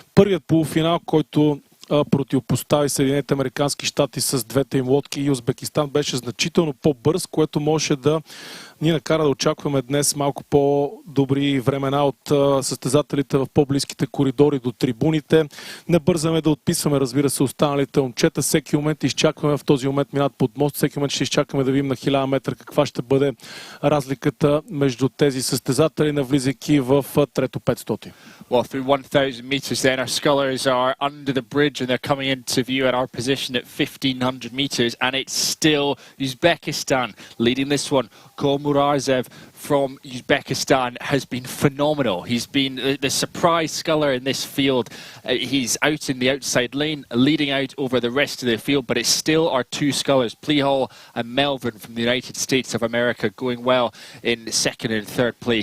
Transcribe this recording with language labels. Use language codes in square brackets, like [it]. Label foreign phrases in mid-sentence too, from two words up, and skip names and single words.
[bg] Първият полуфинал, който противопостави Съединените американски щати с двете им лодки и Узбекистан беше значително по-бърз, което може да ни накара да очакваме днес малко по-добри времена от състезателите в по-близките коридори до трибуните. Не бързаме да отписваме, разбира се, останалите момчета. Всеки момент изчакваме, в този момент минат под мост, всеки момент ще изчакаме да видим на 1000 метра каква ще бъде разликата между тези състезатели, навлизайки в трето 500. [en] Well, through 1,000 meters then, our scullers are under the bridge and they're coming into view at our position at 1,500 meters, and it's still Uzbekistan leading this one. Murazev from Uzbekistan has been phenomenal. He's been the surprise sculler in this field. He's out in the outside lane, leading out over the rest of the field, but it's still our two scullers, Plihal and Melvin from the United States of America, going well in second and third place.